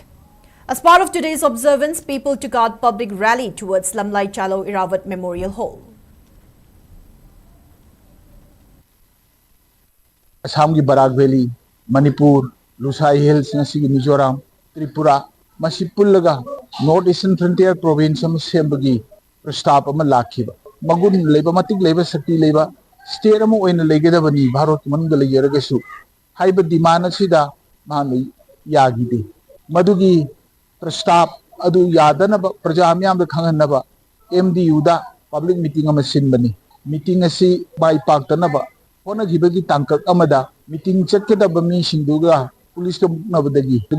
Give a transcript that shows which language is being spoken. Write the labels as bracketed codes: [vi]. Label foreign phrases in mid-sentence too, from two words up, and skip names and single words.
[en] As part of today's observance, people took out public rally towards Lamlai Chalo Irabot Memorial Hall. [mni] Assam की बराक वैली, मणिपुर, लुसाई हिल्स नसीगी मिजोरम, त्रिपुरा, मसी पुल्लगा नॉर्थ ईस्टर्न फ्रंटियर प्रोविंस में सेम्बगी प्रस्ताव अमा लाखिबा मगुन लेबा मतिक लेबा शक्ति लेबा स्टेट अमा ओइन लेगेदबनी भारत मनग लेयरगसु हाइबा डिमांड असिदा मानु यागिदे मदुगी प्रस्ताव अदु यादनब प्रजा म्याम खंगनबा MDU दा [en] public meeting [mni] अमा सिनबनी मीटिंग असि बाई पाक्तनबा होनगिबगी तांकक अमदा मीटिंग चटकेदब मीसिंगदुगा पुलिस को नबदगी